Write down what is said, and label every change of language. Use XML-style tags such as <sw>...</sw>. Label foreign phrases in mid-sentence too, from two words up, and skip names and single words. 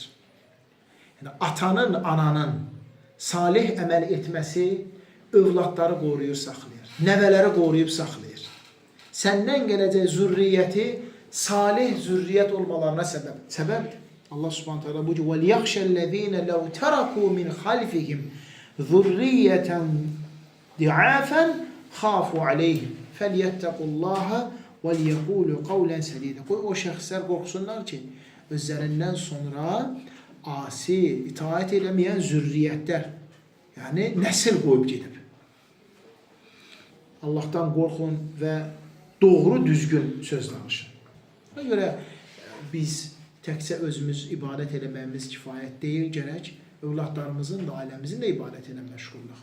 <az>Yəni, atanın, ananın salih əməl etməsi övladları qoruyub saxlayır. Nəvələri qoruyub saxlayır. Səndən gələcək zürriyyəti salih zürriyyət olmalarına səbəbdir.</az> <ar>الله سبحانه وتعالى</ar> <az>bu cür</az> <ar>وَلْيَخْشَ لَوْ تَرَكُوا مِنْ خَلْفِهِمْ ذُرِّيَّةً ضِعَافًا خَافُوا عَلَيْهِمْ فَلْيَتَّقُوا اللّٰهَ وَلْيَقُولُوا قَوْلًا سَدِيدًا.</ar> <az>Qoy o şəxslər qorxsunlar ki, özlərindən sonra asi, itaat eləməyən zürriyyətlər, yəni nəsil qoyub gedib. Allahdan qorxun və doğru, düzgün söz danışın. Buna görə biz təkcə özümüz ibadət eləməyimiz kifayət deyil, gərək övladlarımızın da, ailəmizin də ibadət ilə məşğulluq.</az>